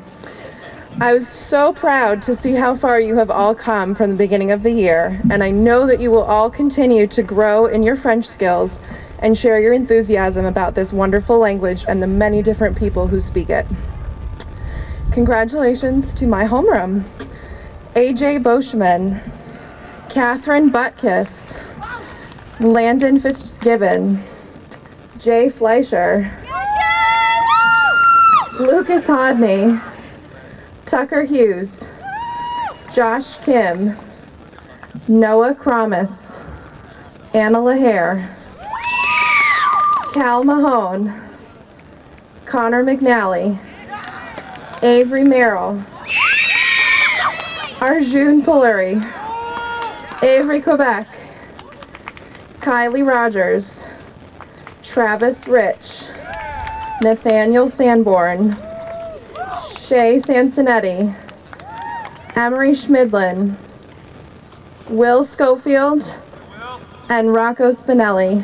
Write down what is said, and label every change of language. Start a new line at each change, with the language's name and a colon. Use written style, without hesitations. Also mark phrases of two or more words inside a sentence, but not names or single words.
English: I was so proud to see how far you have all come from the beginning of the year, and I know that you will all continue to grow in your French skills and share your enthusiasm about this wonderful language and the many different people who speak it. Congratulations to my homeroom, AJ Boschman, Catherine Butkus, Landon Fitzgibbon, Jay Fleischer, Lucas Hodney, Tucker Hughes, Josh Kim, Noah Kramus, Anna LaHare, Cal Mahone, Connor McNally, Avery Merrill, Arjun Pillari, Avery Quebec, Kylie Rogers, Travis Rich, Nathaniel Sanborn, Shay Sansonetti, Emery Schmidlin, Will Schofield, and Rocco Spinelli.